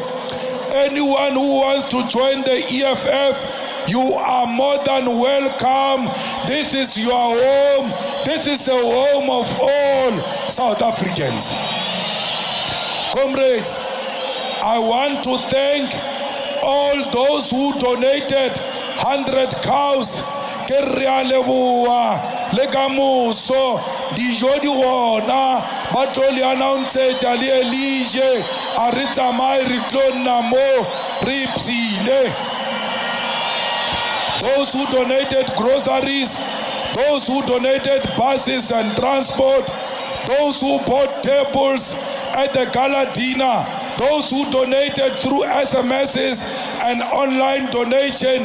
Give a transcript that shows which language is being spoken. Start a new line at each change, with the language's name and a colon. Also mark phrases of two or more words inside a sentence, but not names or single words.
English: Anyone who wants to join the EFF, you are more than welcome. This is your home. This is a home of all South Africans. Comrades, I want to thank all those who donated 100 cows.
Northern Sotho: Ke re a leboha le ka moso dijo di gona ba tlo le announce-tša le Elige a re tsamaye re tlo nna mo re ipsile.
English: Those who donated groceries, those who donated buses and transport, those who bought tables at the gala dinner, those who donated through SMSs and online donation.